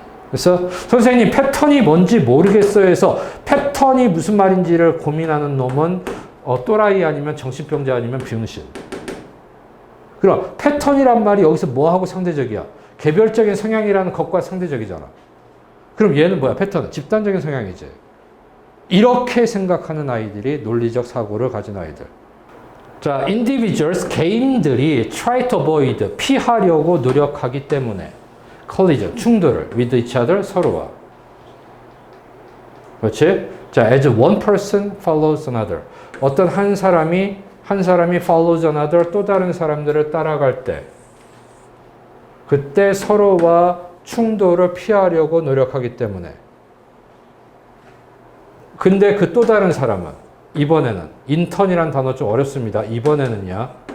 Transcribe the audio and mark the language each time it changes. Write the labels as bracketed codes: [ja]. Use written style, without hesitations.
[ko] 그래서 선생님 패턴이 뭔지 모르겠어요 해서 패턴이 무슨 말인지를 고민하는 놈은 또라이 아니면 정신병자 아니면 병신. 그럼 패턴이란 말이 여기서 뭐하고 상대적이야? 개별적인 성향이라는 것과 상대적이잖아. 그럼 얘는 뭐야? 패턴은 집단적인 성향이지. 이렇게 생각하는 아이들이 논리적 사고를 가진 아이들. 자, individuals, 개인들이 [en] try to avoid, [ko] 피하려고 노력하기 때문에 collision, 충돌을 [en] with each other, [ko] 서로와. 그렇지? [en] 자, as one person follows another. [ko] 어떤 한 사람이 [en] follows another, [ko] 또 다른 사람들을 따라갈 때 그때 서로와 충돌을 피하려고 노력하기 때문에. 근데 그 또 다른 사람은 이번에는 인턴이란 단어 좀 어렵습니다. 이번에는요.